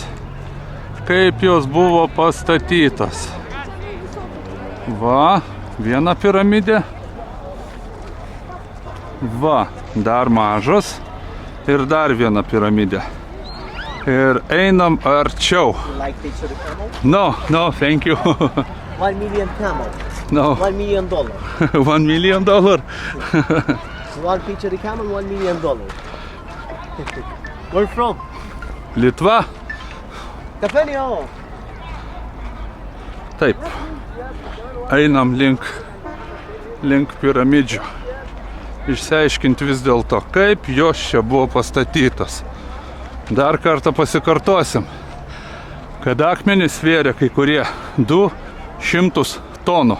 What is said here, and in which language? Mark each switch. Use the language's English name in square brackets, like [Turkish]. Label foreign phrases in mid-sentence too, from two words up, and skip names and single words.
[Lithuanian] Kaip jos buvo pastatytos. Va, viena piramidė. Va, dar mažas. Ir dar viena piramidė. Ir einam arčiau. [English] Like picture the camel? No, thank you. 1 million camel. No. $1 million. $1 million. One picture the camel, $1 million. Where from? Litva. Kafenio. [Lithuanian] Taip. Einam link piramidžių. Išsiaiškinti vis dėlto, kaip jos čia buvo pastatytos. Dar kartą pasikartosim, kad akmenys svėrė kai kurie 200 tonų.